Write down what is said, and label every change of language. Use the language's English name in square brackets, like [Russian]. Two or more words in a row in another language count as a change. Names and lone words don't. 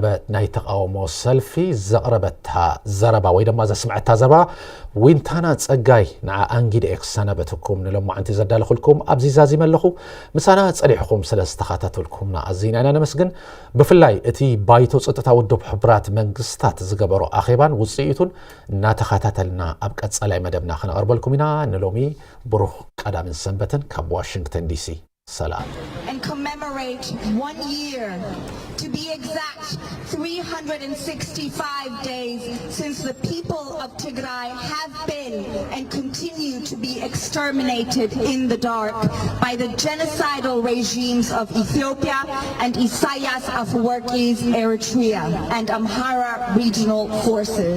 [Tigrinya] ናይ ተቃውሞ ሰልፊ ዘቕረበታ ዘረባ ወይ ድማ ዘስምዐታ ዘረባ ዊንታና ጸጋይ ንዓ አንጊድ ኤክሰነበትኩም ንለማዓንቲ ዘዳለኹልኩም ኣብዚ ዛዚም ኣለኹ ምሳና ጸኒሕኩም ስለ ዝተኸታተልኩምና ኣዝና ኢና ነመስግን ብፍላይ እቲ ባይቶ ጸጥታ ውድብ ሕቡራት መንግስታት ዝገበሮ ኣኼባን ውጽኢቱን እናተኸታተልና ኣብ ቀጻላይ መደብና ክነቕርበልኩም ኢና ንሎሚ ብሩኽ ቀዳምን ሰንበትን ካብ ዋሽንግተን ዲሲ ሰላም [English] and commemorate 1 year, to be exact 365 days since the people of Tigray have been and continue to be exterminated in the dark by the genocidal regimes of Ethiopia and Isaias Afwerki's Eritrea and Amhara regional forces.